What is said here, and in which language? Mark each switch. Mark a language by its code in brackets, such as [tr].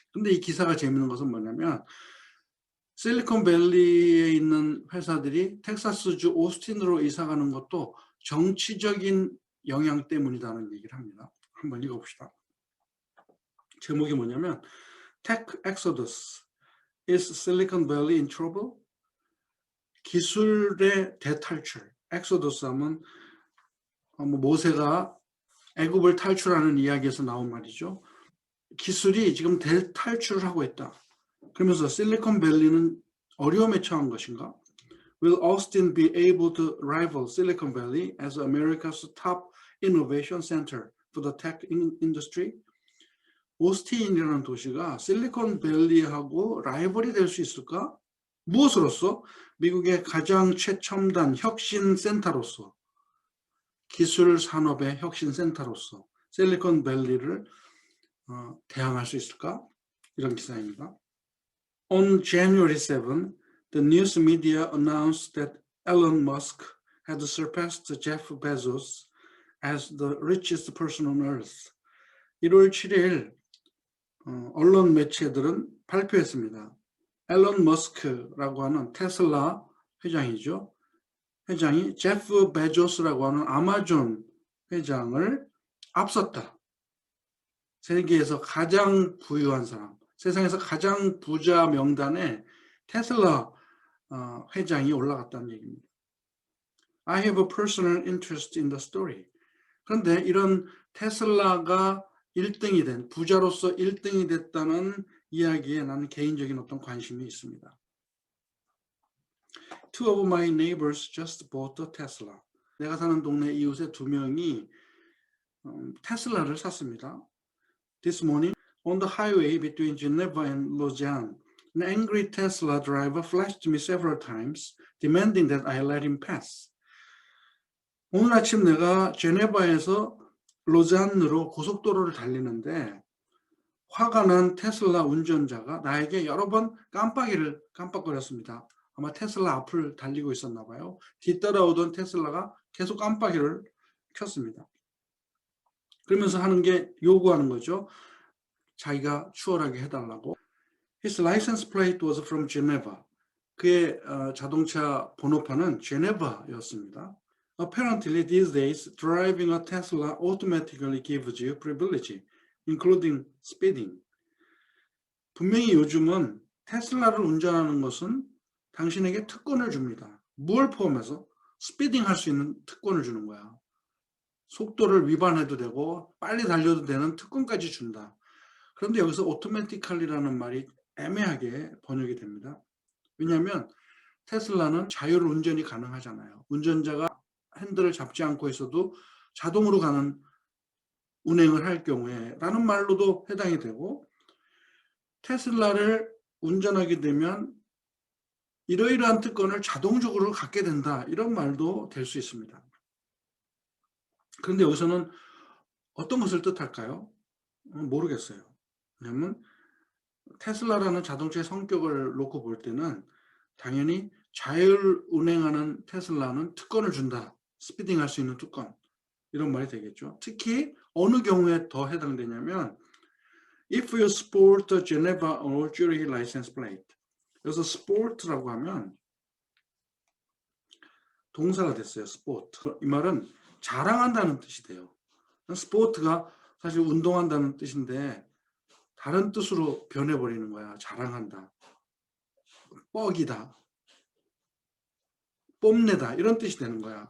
[ko] 근데 이 기사가 재밌는 것은 뭐냐면 실리콘밸리에 있는 회사들이 텍사스주 오스틴으로 이사가는 것도 정치적인 영향 때문이라는 얘기를 합니다. 한번 읽어봅시다. 제목이 뭐냐면 [en] Tech Exodus. Is Silicon Valley in trouble? [ko] 기술의 대탈출. 엑소더스 하면 모세가 애굽을 탈출하는 이야기에서 나온 말이죠. 기술이 지금 대탈출을 하고 있다. 그러면서 실리콘밸리는 어려움에 처한 것인가? [en] Will Austin be able to rival Silicon Valley as America's top innovation center for the tech industry? [ko] 오스틴이라는 도시가 실리콘밸리하고 라이벌이 될 수 있을까? 무엇으로서? 미국의 가장 최첨단 혁신센터로서, 기술 산업의 혁신센터로서 실리콘밸리를 대항할 수 있을까? 이런 기사입니다. [en] On January 7, the news media announced that Elon Musk had surpassed Jeff Bezos as the richest person on earth. [ko] 1월 7일 언론 매체들은 발표했습니다. 앨런 머스크라고 하는 테슬라 회장이죠. 회장이 제프 베조스라고 하는 아마존 회장을 앞섰다. 세계에서 가장 부유한 사람, 세상에서 가장 부자 명단에 테슬라 회장이 올라갔다는 얘기입니다. [en] I have a personal interest in the story. [ko] 그런데 이런 테슬라가 1등이 된, 부자로서 1등이 됐다는 이야기에 나는 개인적인 어떤 관심이 있습니다. [en] Two of my neighbors just bought a Tesla. [ko] 내가 사는 동네 이웃의 두 명이 테슬라를 샀습니다. [en] This morning, on the highway between Geneva and Lausanne, an angry Tesla driver flashed me several times, demanding that I let him pass. [ko] 오늘 아침 내가 제네바에서 로잔으로 고속도로를 달리는데 화가 난 테슬라 운전자가 나에게 여러 번 깜빡거렸습니다. 아마 테슬라 앞을 달리고 있었나 봐요. 뒤따라오던 테슬라가 계속 깜빡이를 켰습니다. 그러면서 하는 게 요구하는 거죠. 자기가 추월하게 해달라고. [en] His license plate was from Geneva. [ko] 그의 자동차 번호판은 제네바였습니다. [en] Apparently these days, driving a Tesla automatically gives you privilege, including speeding. [ko] 분명히 요즘은 테슬라를 운전하는 것은 당신에게 특권을 줍니다. 뭘 포함해서? 스피딩 할 수 있는 특권을 주는 거야. 속도를 위반해도 되고 빨리 달려도 되는 특권까지 준다. 그런데 여기서 automatically라는 말이 애매하게 번역이 됩니다. 왜냐하면 테슬라는 자율 운전이 가능하잖아요. 운전자가 핸들을 잡지 않고 있어도 자동으로 가는 운행을 할 경우에 라는 말로도 해당이 되고, 테슬라를 운전하게 되면 이러이러한 특권을 자동적으로 갖게 된다, 이런 말도 될 수 있습니다. 그런데 여기서는 어떤 것을 뜻할까요? 모르겠어요. 왜냐하면 테슬라라는 자동차의 성격을 놓고 볼 때는 당연히 자율 운행하는 테슬라는 특권을 준다. 스피딩 할 수 있는 특권. 이런 말이 되겠죠. 특히 어느 경우에 더 해당되냐면 [en] if you sport a Geneva or Zurich license plate. [ko] 그래서 sport라고 하면 동사가 됐어요. [en] sport. [ko] 이 말은 자랑한다는 뜻이 돼요. 스포츠가 사실 운동한다는 뜻인데 다른 뜻으로 변해버리는 거야. 자랑한다, 뻑이다, 뽐내다, 이런 뜻이 되는 거야.